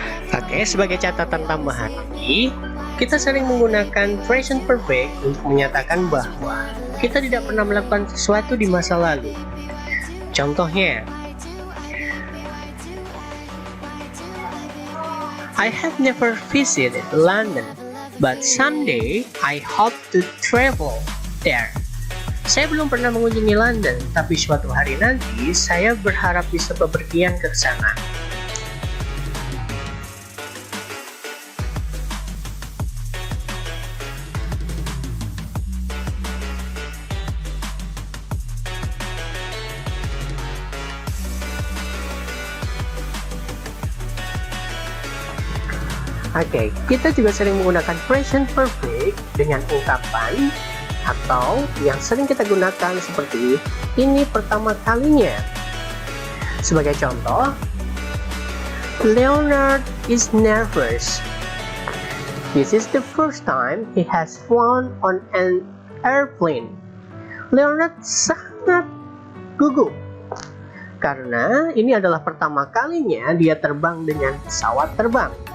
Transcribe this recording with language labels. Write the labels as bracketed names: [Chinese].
[Indonesian] Oke, sebagai catatan tambahan lagi, kita sering menggunakan present perfect untuk menyatakan bahwa kita tidak pernah melakukan sesuatu di masa lalu. Contohnya, [English] I have never visited London, but someday I hope to travel there. [Indonesian] Saya belum pernah mengunjungi London, tapi suatu hari nanti saya berharap bisa bepergian ke sana. Oke, kita juga sering menggunakan present perfect dengan ungkapan atau yang sering kita gunakan seperti ini pertama kalinya. Sebagai contoh, [English] Leonard is nervous. This is the first time he has flown on an airplane. [Indonesian] Leonard sangat gugup karena ini adalah pertama kalinya dia terbang dengan pesawat terbang.